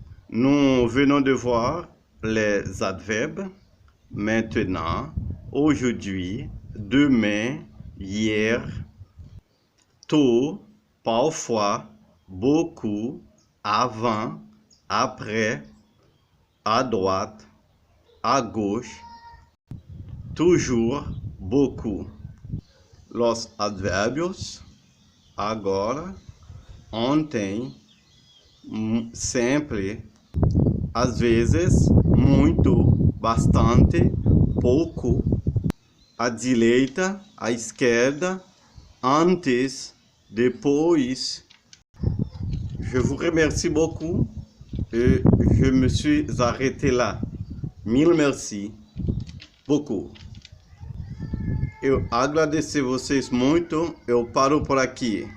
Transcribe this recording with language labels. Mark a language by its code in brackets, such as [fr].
[fr] Nous venons de voir les adverbes maintenant, aujourd'hui, demain, hier, tôt, parfois, beaucoup, avant, après, à droite, à gauche, toujours, beaucoup. [pt] Los advérbios, agora, ontem, sempre, às vezes, muito, bastante, pouco, à direita, à esquerda, antes, depois. [fr] Je vous remercie beaucoup et je me suis arrêté là. Mille merci. Beaucoup. [pt] Eu agradeço vocês muito. Eu paro por aqui.